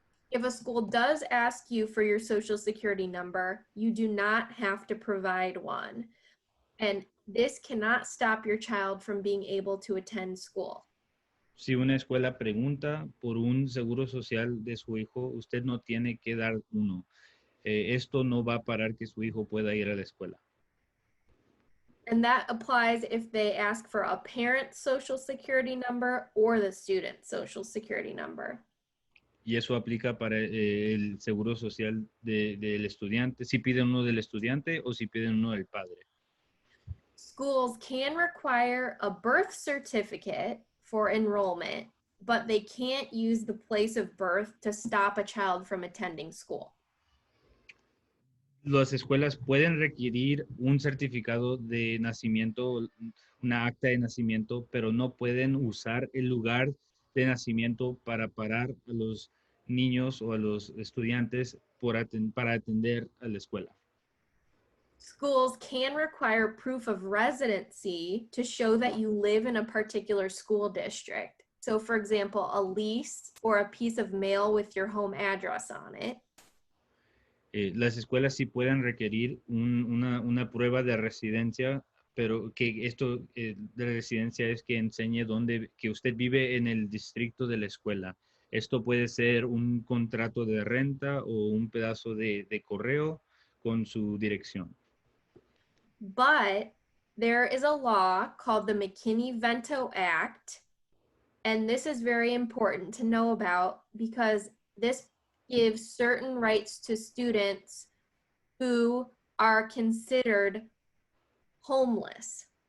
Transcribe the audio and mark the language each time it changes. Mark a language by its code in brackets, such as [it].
[en] If a school does ask you for your social security number, you do not have to provide one. And this cannot stop your child from being able to attend school. [es] Si una escuela pregunta por un seguro social de su hijo, usted no tiene que dar uno. Esto no va a parar que su hijo pueda ir a la escuela. [en] And that applies if they ask for a parent's social security number or the student's social security number. [es] Y eso aplica para el seguro social del estudiante, si piden uno del estudiante o si piden uno del padre. [en] Schools can require a birth certificate for enrollment, but they can't use the place of birth to stop a child from attending school. [es] Las escuelas pueden requerir un certificado de nacimiento, una acta de nacimiento, pero no pueden usar el lugar de nacimiento para parar a los niños o a los estudiantes para atender a la escuela. [en] Schools can require proof of residency to show that you live in a particular school district. So, for example, a lease or a piece of mail with your home address on it. [es] Las escuelas sí pueden requerir una prueba de residencia, pero que esto de residencia es que enseñe que usted vive en el distrito de la escuela. Esto puede ser un contrato de renta o un pedazo de correo con su dirección. [en] But there is a law called the McKinney-Vento Act, and this is very important to know about because this gives certain rights to students who are considered homeless.